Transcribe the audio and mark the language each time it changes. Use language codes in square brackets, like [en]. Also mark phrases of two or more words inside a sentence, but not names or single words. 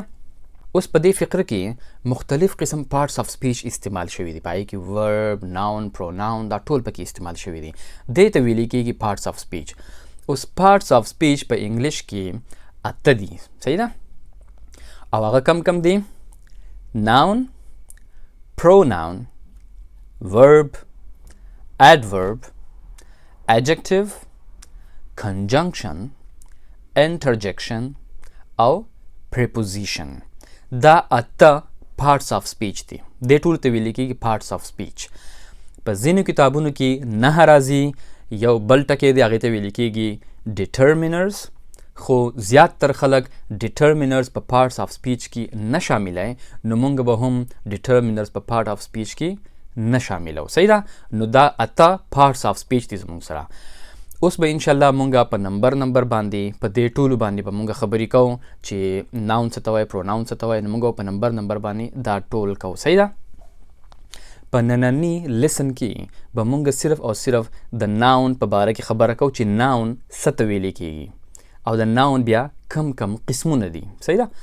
[ps] اوس په دې فقره کې مختلف قسم [en] parts of speech [ps] استعمال شوي دي، په هغې کې ورب، ناون، پروناون، دا ټول پکې استعمال شوي دي. دې ته ویل کېږي [en] parts of speech. [ps] اوس [en] parts of speech [ps] په انګلیش کې 8 دي، صحیح ده. او هغه کم کم دي؟ [en] noun, pronoun, verb, adverb, adjective, conjunction, interjection [ps] او preposition. دا 8 [en] parts of speech [ps] دي. دې ټول ته ویل کېږي [en] parts of speech. [ps] په ځینو کتابونو کې نه راځي، یو بل ټکی دی هغې ته ویل کېږي determiners، خو زیات تر خلک determiners په [en] parts of speech [ps] کې نه شاملوي، نو مونږ به هم determiners په [en] part of speech [ps] کې نه شاملو، صحیح ده. نو دا 8 [en] parts of speech [ps] دي زمونږ سره. اوس به انشاءالله مونږه په نمبر باندې په دې ټولو باندې به مونږه خبرې کوو چې ناون څه ته وایي، پروناون څه ته وایي، نو مونږ په نمبر باندې دا ټول کوو، صحیح ده. په ننني لیسن کې به مونږ صرف او صرف د ناون په باره کې خبره کوو چې ناون څه ته ویلې کېږي او د ناون بیا کم قسمونه دي، صحیح ده.